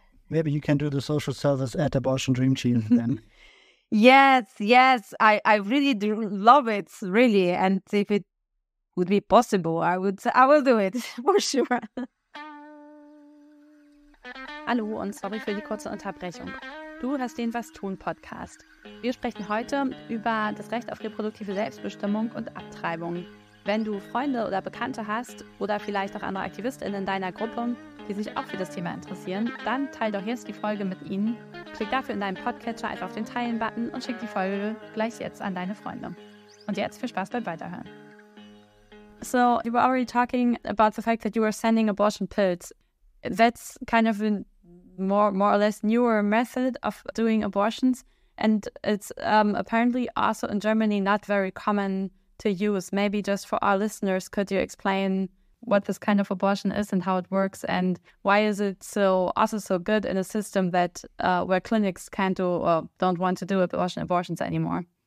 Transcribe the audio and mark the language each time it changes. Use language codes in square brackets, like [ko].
[en] maybe you can do the social service at Abortion Dream Team then. Yes, I really do love it, really, and if it would be possible, I will do it for sure. [de] Hallo und sorry für die kurze Unterbrechung. Du hörst den Was tun Podcast. Wir sprechen heute über das Recht auf reproduktive Selbstbestimmung und Abtreibung. Wenn du Freunde oder Bekannte hast oder vielleicht auch andere AktivistInnen in deiner Gruppe, die sich auch für das Thema interessieren, dann teil doch jetzt die Folge mit ihnen. Klick dafür in deinem Podcatcher einfach auf den Teilen-Button und schick die Folge gleich jetzt an deine Freunde. Und jetzt viel Spaß beim Weiterhören. [en] So, you were already talking about the fact that you were sending abortion pills. That's kind of a more or less newer method of doing abortions, and it's apparently also in Germany not very common to use. Maybe just for our listeners, could you explain what this kind of abortion is and how it works, and why is it so good in a system that where clinics can't do or don't want to do abortions anymore?